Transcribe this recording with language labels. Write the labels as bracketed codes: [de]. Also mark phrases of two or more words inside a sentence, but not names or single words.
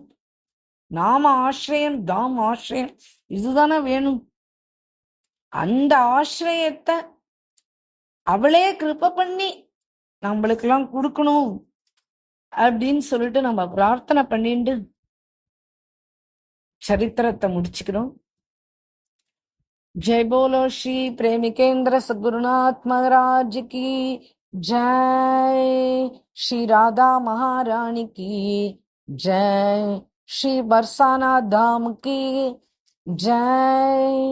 [ta] நாம ஆசிரியம், தாம் ஆசிரியம், இதுதானே வேணும். அந்த ஆசிரியத்தை அவளே கிருப பண்ணி நம்மளுக்கெல்லாம் கொடுக்கணும் அப்படின்னு சொல்லிட்டு நம்ம பிரார்த்தனை பண்ணிட்டு சரித்திரத்தை முடிச்சுக்கிறோம். [hi] जय बोलो श्री प्रेमिकेंद्र सद्गुरुनाथ महाराज की जय, श्री राधा महारानी की जय, श्री बरसाना धाम की जय।